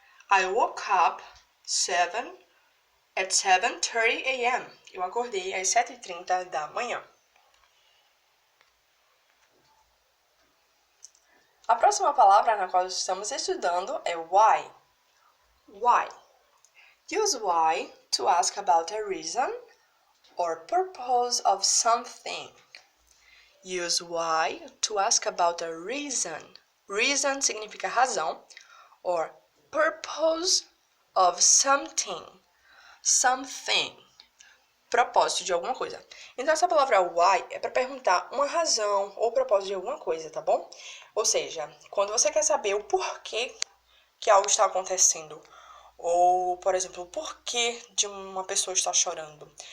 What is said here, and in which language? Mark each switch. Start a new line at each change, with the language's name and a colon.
English: I woke up at 7:30 a.m.
Portuguese: Eu acordei às 7:30 da manhã. A próxima palavra na qual estamos estudando é why.
English: Why. Use why to ask about a reason or purpose of something. Use why to ask about a reason.
Portuguese: Reason significa razão.
English: Or purpose of something. Something.
Portuguese: Propósito de alguma coisa. Então, essa palavra why é para perguntar uma razão ou propósito de alguma coisa, tá bom? Ou seja, quando você quer saber o porquê que algo está acontecendo, ou, por exemplo, o porquê de uma pessoa estar chorando.